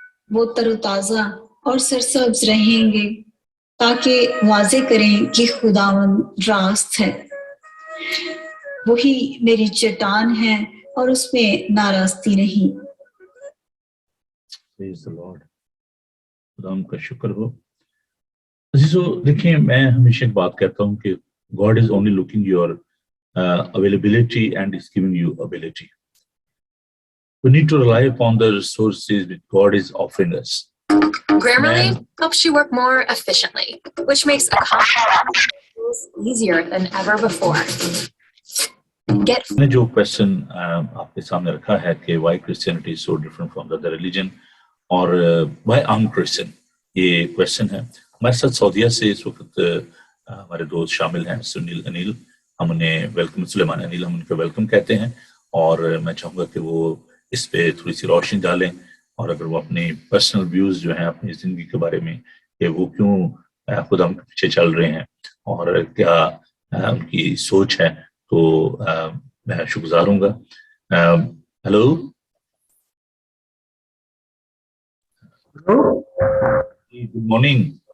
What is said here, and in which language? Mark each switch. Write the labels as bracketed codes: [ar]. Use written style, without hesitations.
[ur] وہ تر و تازہ اور سرسبز رہیں گے، تاکہ واضح کریں کہ خداوند راست ہے، وہی میری چٹان ہے اور اس میں ناراستی نہیں۔ [en] Praise the Lord. [ur] خدا کا شکر ہو۔ عزیزو دیکھیں، میں ہمیشہ ایک بات کہتا ہوں کہ [en] God is only looking your availability and is giving you ability. We need to rely upon the resources which God is offering us. Grammarly helps you work more efficiently, which makes accomplishing easier than ever before. [ur] میں نے جو question آپ کے سامنے رکھا ہے کہ [en] why Christianity is so different from the other religion [ur] اور [en] why I'm Christian، [ur] یہ کوشچن ہے۔ ہمارے ساتھ سعودیہ سے اس وقت ہمارے دوست شامل ہیں، سنیل انیل، ہم انہیں ویلکم، سلیمان انیل ہم ان کو ویلکم کہتے ہیں، اور میں چاہوں گا کہ وہ اس پہ تھوڑی سی روشنی ڈالیں، اور اگر وہ اپنی پرسنل ویوز جو ہیں اپنی زندگی کے بارے میں کہ وہ کیوں خدا کے پیچھے چل رہے ہیں اور کیا ان کی سوچ ہے، تو میں شکر گزار ہوں گا۔ [en] Hello good morning.